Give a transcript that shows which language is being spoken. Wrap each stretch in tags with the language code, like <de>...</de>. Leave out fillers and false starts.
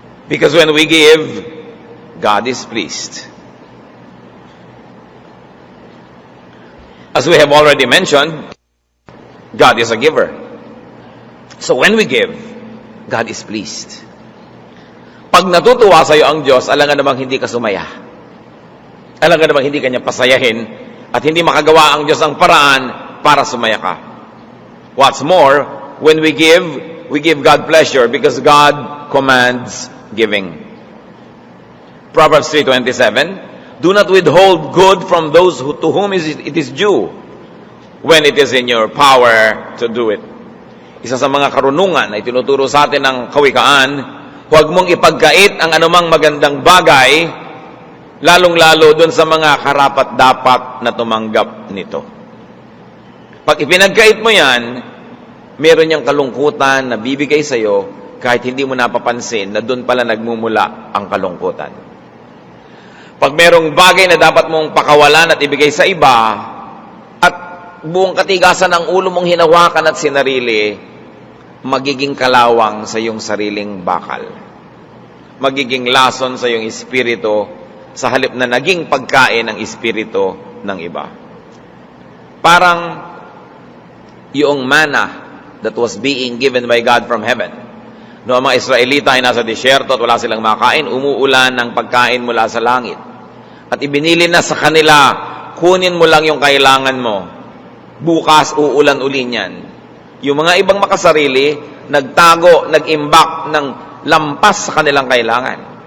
<en>Because when we give, God is pleased. As we have already mentioned, God is a giver. So when we give, God is pleased.</en> <tl>Pag natutuwa sa iyo ang Diyos, alam nga namang hindi ka sumaya. Alam nga namang hindi ka niya pasayahin at hindi makagawa ang Diyos ang paraan para sumaya ka.</tl> <en>What's more, when we give God pleasure because God commands giving. Proverbs 3:27, do not withhold good from those to whom it is due, when it is in your power to do it.</en> <tl>Isa sa mga karunungan na itinuturo sa atin ng kawikaan, huwag mong ipagkait ang anumang magandang bagay, lalong-lalo doon sa mga karapat-dapat na tumanggap nito. Pag ipinagkait mo yan, meron niyang kalungkutan na bibigay sa iyo kahit hindi mo napapansin na doon pala nagmumula ang kalungkutan. Pag merong bagay na dapat mong pakawalan at ibigay sa iba, buong katigasan ng ulo mong hinawakan at sinarili, magiging kalawang sa iyong sariling bakal. Magiging lason sa iyong espiritu sa halip na naging pagkain ng espiritu ng iba. Parang yung</tl> <en>manna that was being given by God from heaven.</en> <tl>Noong mga Israelita ay nasa disyerto at wala silang makain, umuulan ng pagkain mula sa langit. At ibinili na sa kanila, kunin mo lang yung kailangan mo. Bukas, uulan uli niyan. Yung mga ibang makasarili, nagtago, nag-imbak ng lampas sa kanilang kailangan.</tl>